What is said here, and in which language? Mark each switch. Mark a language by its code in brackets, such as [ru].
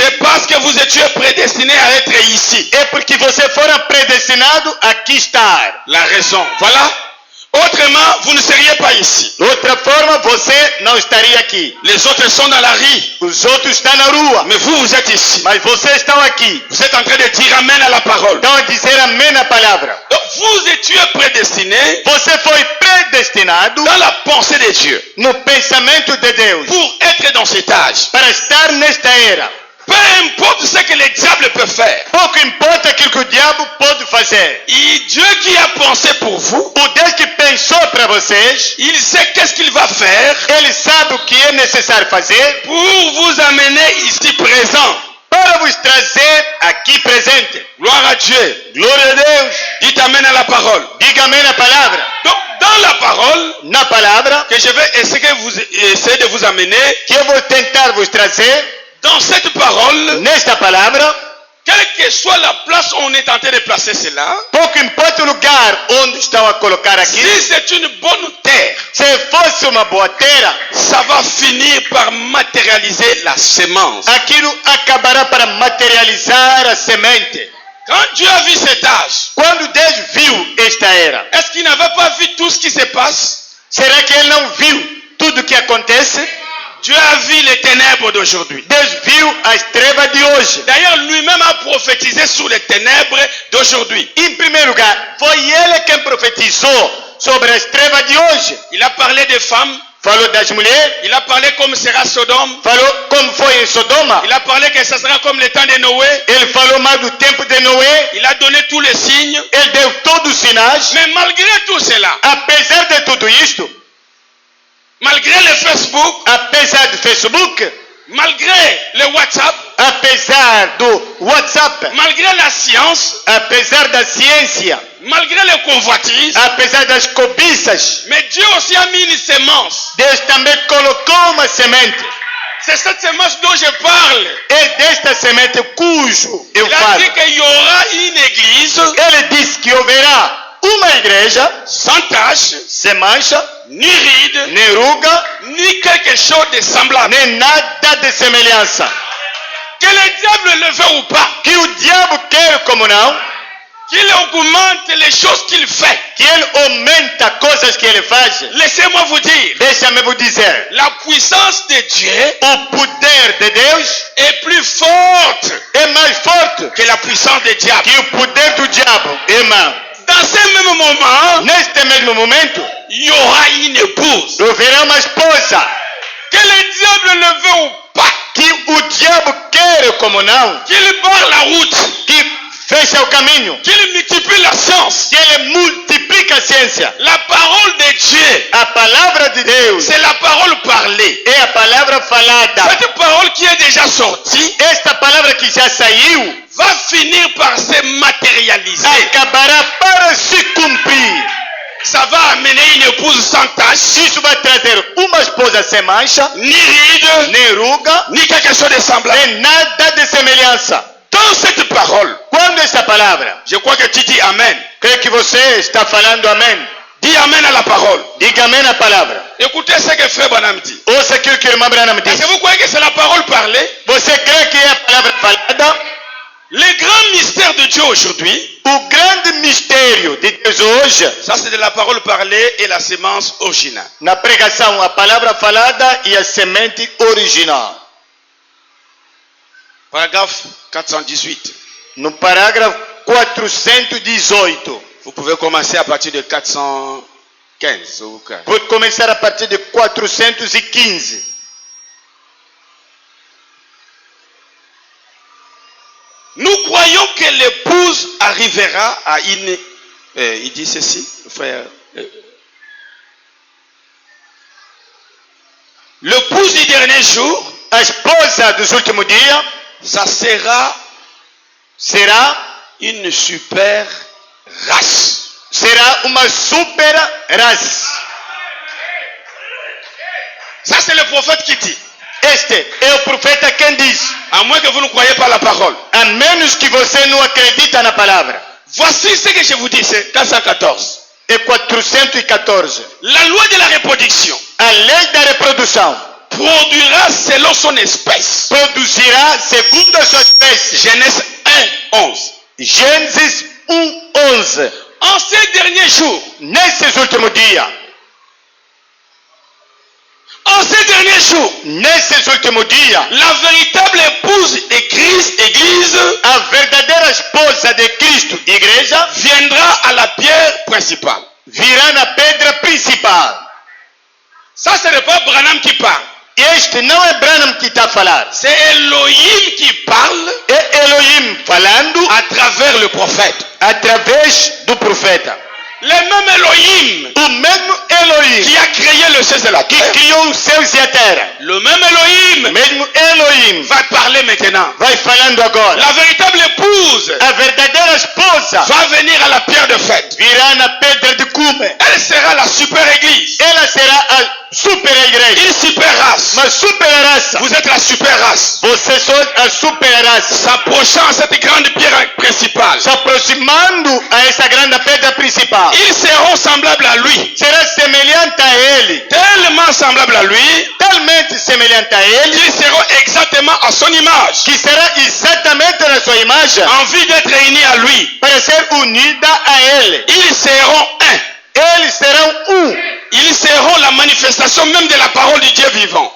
[fr] c'est parce que vous étiez prédestiné à être ici. [pt] é porque você foram predestinados a aqui estar. [fr] La raison, voilà. Autrement, vous ne seriez pas ici. [pt] De outra forma, você não estaria aqui. [fr] Les autres sont dans la rue, [pt] Os outros estão na rua, [fr] mais vous êtes ici. [pt] mas vocês estão aqui. [fr] Vous êtes en train de dire amen à la parole. [pt] Estão a dizer amém na palavra. [fr] Donc, vous étiez prédestiné [pt] Você foi predestinado [fr] dans la pensée de Dieu [pt] no pensamento de Deus [fr] pour être dans cet âge. [pt] para estar nesta era. [fr] Peu importe ce que le diable peut faire. [pt] Pouco importa aquilo que o diabo pode fazer. [fr] Et Dieu qui a pensé pour vous, [pt] O Deus que pensou para vocês, [fr] il sait qu'est-ce qu'il va faire [pt] ele sabe o que é necessário fazer [fr] pour vous amener ici présent. [pt] para vos trazer aqui presente. [fr] Gloire à Dieu. [pt] Glória a Deus. [fr] Dites amen à la parole. [pt] Diga amém na palavra. [fr] Donc, dans la parole, [pt] Na palavra [fr] que je vais essayer de vous amener, [pt] que eu vou tentar vos trazer, [fr] dans cette parole, [pt] nesta palavra, [fr] quelle que soit la place où on est en train de placer cela, [pt] pouco importa o lugar onde estão a colocar aqui, [fr] si c'est une bonne terre, [pt] se fosse uma boa terra, [fr] ça va finir par matérialiser la semence. [pt] aquilo acabará para materializar a semente. [fr] Quand Dieu a vu cet âge, [pt] Quando Deus viu esta era, [fr] est-ce qu'il n'avait pas vu tout ce qui se passe? [pt] será que ele não viu tudo o que acontece? [fr] Dieu a vu les ténèbres d'aujourd'hui. [pt] Deus viu as trevas de hoje. [fr] D'ailleurs, lui-même a prophétisé sur les ténèbres d'aujourd'hui. [pt] Em primeiro lugar, foi ele quem profetizou sobre as trevas de hoje. [fr] Il a parlé des femmes, [pt] Falou das mulheres, [fr] il a parlé comme sera Sodome, [pt] falou como foi em Sodoma, [fr] il a parlé que ça sera comme le temps de Noé, [pt] ele falou mais do tempo de Noé, [fr] il a donné tous les signes. [pt] ele deu todos os sinais. [fr] Mais malgré tout cela, [pt] Apesar de tudo isto, [fr] malgré le Facebook, [pt] apesar do Facebook, [fr] malgré le WhatsApp, [pt] apesar do WhatsApp, [fr] malgré la science, [pt] apesar da ciência, [fr] malgré les convoitises, [pt] apesar das cobiças, [fr] mais Dieu aussi a mis une sémence. [pt] Deus também colocou uma semente. [fr] C'est cette sémence dont je parle. [pt] É desta semente cujo eu [fr] Il a [pt] falo. [fr] dit qu'il y aura une église [pt] Ele disse que haverá uma igreja [fr] sans tache, [pt] sem mancha, [fr] ni ride, [pt] nem ruga, [fr] ni quelque chose de semblable. [pt] nem nada de semelhança. [fr] Que le diable le veut ou pas, [pt] Que o diabo quer como não, [fr] qu'il augmente les choses qu'il fait. [pt] que ele aumenta coisas que ele faz. [fr] Laissez-moi vous dire, [pt] Deixa-me vous dizer, [fr] la puissance de Dieu [pt] o poder de Deus [fr] est plus forte [pt] é mais forte [fr] que la puissance du diable. [pt] que o poder do diabo. Irmão, [fr] Dans ce même moment, [pt] neste mesmo momento, [fr] il y aura une épouse. [pt] haverá uma esposa. [fr] Que le diable le veut ou pas, [pt] Que o diabo quer como não, [fr] qu'il barre la route, [pt] que fecha o caminho, [fr] qu'il multiplie la science. [pt] que ele multiplica a ciência. [fr] La parole de Dieu, [pt] A palavra de Deus [fr] c'est la parole parlée. [pt] é a palavra falada. [fr] Cette parole qui est déjà sortie [pt] Esta palavra que já saiu [fr] va finir par se matérialiser. [pt] acabará para se cumprir. [fr] Ça va amener une épouse sans tache, [pt] Isso vai trazer uma esposa sem mancha, [fr] ni ride, [pt] nem ruga, [fr] ni quelque chose de semblable. [pt] nem nada de semelhança. [fr] Dans cette parole, [pt] Quando esta palavra, [fr] je crois que tu dis Amen. [pt] creio que você está falando amém. [fr] Dis Amen à la parole. [pt] Diga amém na palavra. [fr] Écoutez ce que Frère Branham dit. [pt] Ouça aquilo que o irmão Branham [fr] Est-ce [pt] disse. [fr] que vous croyez que c'est la parole parlée? [pt] Você crê que é a palavra falada? [fr] Le grand mystère de Dieu aujourd'hui, [pt] O grande mistério de Deus hoje, [fr] ça c'est de la parole parlée et la sémence originale. [pt] na pregação, a palavra falada e a semente original. [fr] Paragraphe 418. [pt] No parágrafo 418. [fr] Vous pouvez commencer à partir de 415. Au cas. [pt] Vou começar a partir de 415. [fr] Nous croyons que l'épouse arrivera à une... il dit ceci, frère. L'épouse du dernier jour, [pt] A esposa dos últimos dias [fr] ça sera [pt] será [fr] une super race. [pt] será uma super raça. [fr] Ça c'est le prophète qui dit. [pt] Este é o profeta quem diz. [fr] À moins que vous ne croyez pas la parole. [pt] A menos que você não acredita na palavra. [fr] Voici ce que je vous dis, c'est 414. [pt] É 414. [fr] La loi de la reproduction [pt] A lei da reprodução [fr] produira selon son espèce. [pt] produzirá segundo a sua espécie. [fr] Genèse 1, 11. [pt] Gênesis 1:11. [fr] En ces derniers jours, [pt] Nesses últimos dias, [fr] en ces derniers jours, [pt] nesses últimos dias, [fr] la véritable épouse de Christ, Église, [pt] a verdadeira esposa de Cristo, igreja, [fr] viendra à la pierre principale. [pt] virá na pedra principal. [fr] Ça, ce n'est pas Branham qui parle. [pt] Este não é Branham que está a falar. [fr] C'est Elohim qui parle [pt] É Elohim falando [fr] à travers le prophète. [pt] através do profeta. [fr] Le même Elohim [pt] O mesmo Elohim [fr] qui a créé le ciel et la [pt] que [fr] terre. [pt] criou os céus e a terra. [fr] Le même Elohim [pt] Mesmo Elohim [fr] va parler maintenant. [pt] vai falando agora. [fr] La véritable épouse [pt] A verdadeira esposa [fr] va venir à la pierre de fête. [pt] virá na pedra de cume. [fr] Elle sera la super église. [pt] Ela será a super igreja. [fr] Une super race. [pt] Uma super raça. [fr] Vous êtes la super race. [pt] Vocês são a super raça. [fr] S'approchant à cette grande pierre principale. [pt] Se aproximando a essa grande pedra principal. [fr] Ils seront semblables à lui. [pt] Será semelhante a ele. [fr] Tellement semblables à lui [pt] Talmente semelhante a ele. [fr] qu'ils seront exactement à son image. [pt] Que será exatamente na sua imagem. [fr] Envie d'être réunis à lui. [pt] Para ser unida a ele. [fr] Ils seront un. [pt] Eles serão [fr] Ils seront la manifestation même de la parole du Dieu vivant.